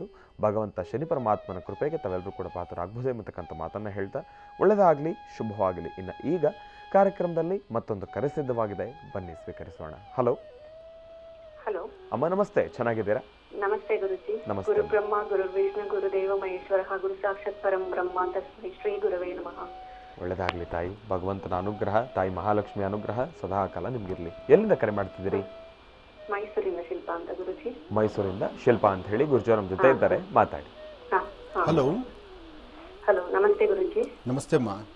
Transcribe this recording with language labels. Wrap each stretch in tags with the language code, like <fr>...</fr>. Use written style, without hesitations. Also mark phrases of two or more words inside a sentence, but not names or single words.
<kn>ಭಗವಂತ ಶನಿ ಪರಮಾತ್ಮನ ಕೃಪೆಗೆ ತಾವೆಲ್ಲರೂ ಕೂಡ ಪಾತ್ರರಾಗ್ಬೋದು ಎಂಬತಕ್ಕಂಥ ಮಾತನ್ನು ಹೇಳ್ತಾ ಒಳ್ಳೆಯದಾಗಲಿ, ಶುಭವಾಗಲಿ. ಇನ್ನು ಈಗ ಕಾರ್ಯಕ್ರಮದಲ್ಲಿ ಮತ್ತೊಂದು ಕರೆ ಸಿದ್ಧವಾಗಿದೆ, ಬನ್ನಿ ಸ್ವೀಕರಿಸೋಣ. ಹಲೋ ಹಲೋ ಅಮ್ಮ, ನಮಸ್ತೆ, ಚೆನ್ನಾಗಿದ್ದೀರಾ? ನಮಸ್ತೆ ಗುರುಜಿ. ನಮಸ್ತೆ.</kn> <sa>ಗುರು ಬ್ರಹ್ಮ ಗುರು ವಿಷ್ಣು ಗುರುದೇವ ಮಹೇಶ್ವರ ಗುರು ಸಾಕ್ಷಾತ್ ಪರಂ ಬ್ರಹ್ಮ ತಸ್ಮೈ ಶ್ರೀ ಗುರುವೇ ನಮಃ.</sa> <kn>ಒಳ್ಳೆಯದಾಗಲಿ ತಾಯಿ. ಭಗವಂತನ ಅನುಗ್ರಹ, ತಾಯಿ ಮಹಾಲಕ್ಷ್ಮಿ ಅನುಗ್ರಹ ಸದಾ ಕಾಲ ನಿಮ್ಗಿರ್ಲಿ. ಎಲ್ಲಿಂದ ಕರೆ ಮಾಡ್ತಿದ್ದೀರಿ? ಮೈಸೂರಿಂದ ಶಿಲ್ಪ ಅಂತ ಗುರುಜಿ. ಮೈಸೂರಿಂದ ಶಿಲ್ಪಾ ಅಂತ ಹೇಳಿ ಗುರುಜಿಯವರು ನಮ್ಮ ಜೊತೆ ಇದ್ದಾರೆ, ಮಾತಾಡಿ. ಹಲೋ. ಹಲೋ, ನಮಸ್ತೆ ಗುರುಜಿ. ನಮಸ್ತೆ ಅಮ್ಮ.</kn>